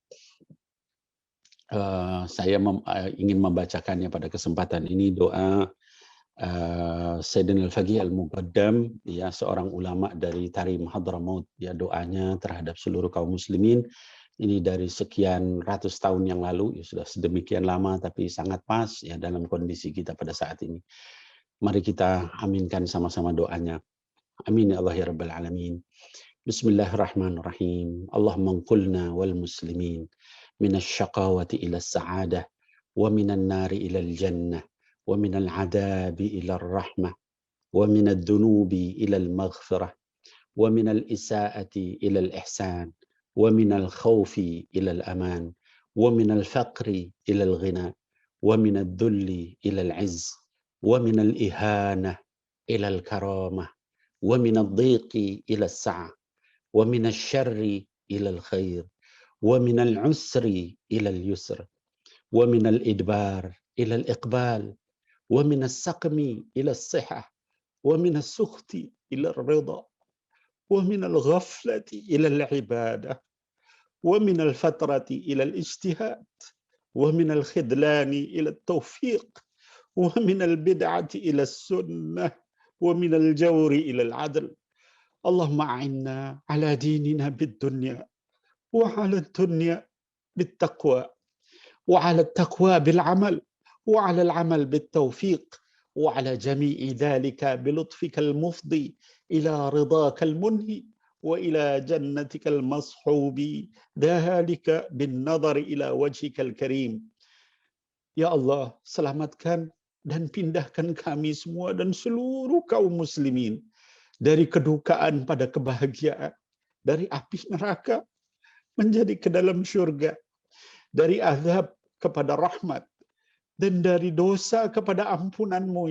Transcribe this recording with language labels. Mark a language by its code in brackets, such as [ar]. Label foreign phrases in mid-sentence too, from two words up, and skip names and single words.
[id] Saya ingin membacakannya pada kesempatan ini, doa Sayyidina Al-Faqih Al-Muqaddam, ya, seorang ulama dari Tarim Hadramaut, ya, doanya terhadap seluruh kaum muslimin. Ini dari sekian ratus tahun yang lalu, ya, sudah sedemikian lama, tapi sangat pas ya dalam kondisi kita pada saat ini. Mari kita aminkan sama-sama doanya. [ar] آمين يا الله يا رب العالمين. بسم الله الرحمن الرحيم. اللهم قلنا والمسلمين من الشقاوة إلى السعادة ومن النار إلى الجنة ومن العذاب إلى الرحمة ومن الذنوب إلى المغفرة ومن الإساءة إلى الإحسان ومن الخوف إلى الأمان ومن الفقر إلى الغنى ومن الذل إلى العز و من الإهانة إلى الكرامة ومن الضيق إلى السعة ومن الشر إلى الخير ومن العسر إلى اليسر ومن الإدبار إلى الإقبال ومن السقم إلى الصحة ومن السخط إلى الرضا ومن الغفلة إلى العبادة ومن الفترة إلى الاجتهاد ومن الخذلان إلى التوفيق ومن البدعة إلى السنة ومن الجور إلى العدل. اللهم أعنا على ديننا بالدنيا وعلى الدنيا بالتقوى وعلى التقوى بالعمل وعلى العمل بالتوفيق وعلى جميع ذلك بلطفك المفضي إلى رضاك المنهي وإلى جنتك المصحوب ذلك بالنظر إلى وجهك الكريم. يا الله, [id] selamatkan dan pindahkan kami semua dan seluruh kaum muslimin dari kedukaan pada kebahagiaan, dari api neraka menjadi ke dalam syurga, dari azab kepada rahmat, dan dari dosa kepada ampunan-Mu